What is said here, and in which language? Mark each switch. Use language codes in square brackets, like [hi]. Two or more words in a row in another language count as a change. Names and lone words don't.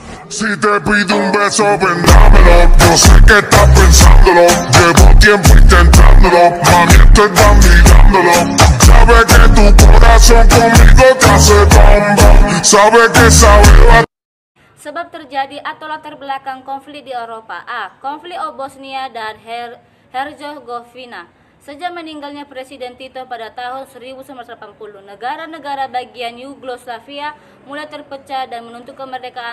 [es] Si te pido un beso, ven dámelo. Yo sé que estás pensándolo. Llevo tiempo intentándolo. Mami, estoy mirándolo. Sabe que tu corazón conmigo te hace bomba. Sabe que sabe. [id] Sebab terjadi atau latar belakang konflik di Eropa. A. Konflik Bosnia dan Herzegovina. Sejak meninggalnya Presiden Tito pada tahun 1980, negara-negara bagian Yugoslavia mulai terpecah dan menuntut kemerdekaan.